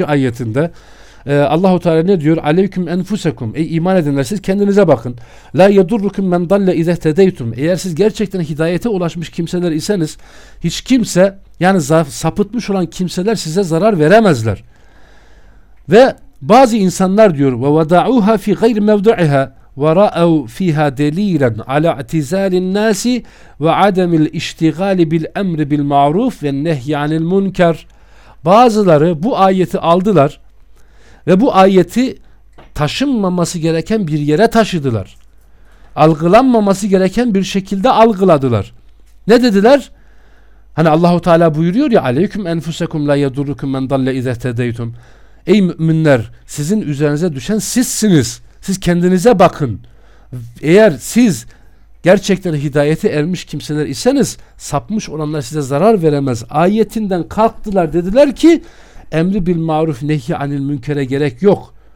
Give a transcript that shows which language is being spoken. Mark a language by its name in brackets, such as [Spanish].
[Turkish] ayetinde Allah-u Teala ne diyor? [Arabic] Aleyküm enfusekum. [Turkish] Ey iman edinler, siz kendinize bakın. [Arabic] La yedurrukum men dalle izehtedeytum. [Turkish] Eğer siz gerçekten hidayete ulaşmış kimseler iseniz, hiç kimse, yani sapıtmış olan kimseler size zarar veremezler. Ve bazı insanlar diyor, [Arabic] ve vada'uha fi gayri mevdu'iha وَرَأَوْ فِيهَا دَل۪يلًا عَلَى اَعْتِزَالِ النَّاسِ وَعَدَمِ الْاِشْتِغَالِ بِالْاَمْرِ بِالْمَعْرُوفِ وَالنَّهْيَعَنِ الْمُنْكَرِ. [Turkish] Bazıları bu ayeti aldılar ve bu ayeti taşınmaması gereken bir yere taşıdılar. Algılanmaması gereken bir şekilde algıladılar. Ne dediler? Hani Allah-u Teala buyuruyor ya, [Arabic] عَلَيْكُمْ اَنْفُسَكُمْ لَا يَدُرُّكُمْ مَنْ ضَلَّ اِذَا اهْتَدَيْتُمْ. [Turkish] Ey müminler, sizin üzerinize düşen sizsiniz. Siz kendinize bakın. Eğer siz gerçekten hidayete ermiş kimseler iseniz, sapmış olanlar size zarar veremez ayetinden kalktılar. Dediler ki emri bil maruf nehyi anil münkere gerek yok.